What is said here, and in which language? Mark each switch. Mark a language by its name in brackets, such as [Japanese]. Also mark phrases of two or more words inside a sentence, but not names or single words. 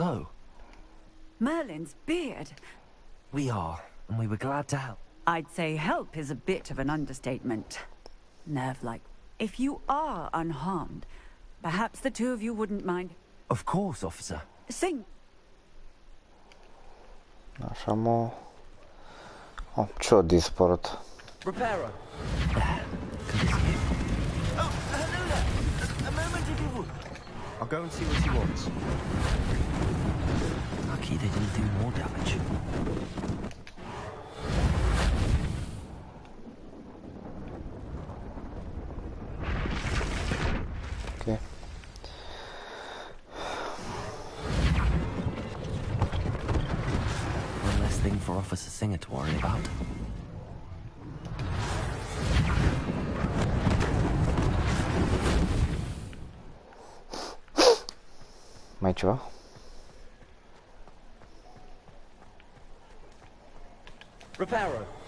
[English] I suppose so. Merlin's beard. We are, and we were glad to help. I'd say help is a bit of an understatement. Nerve-like. If you are unharmed, perhaps the two of you wouldn't mind. Of course, officer. Sing. [Romanian] Așa, mă... Oh, ce-o dispărut? [English] Reparo. Oh, hello there. A moment if you would. I'll go and see what he wants. Lucky they didn't do more damage. Okay. One less thing for Officer Singer to worry about. [Romanian] Mai ceva? [English] Reparo.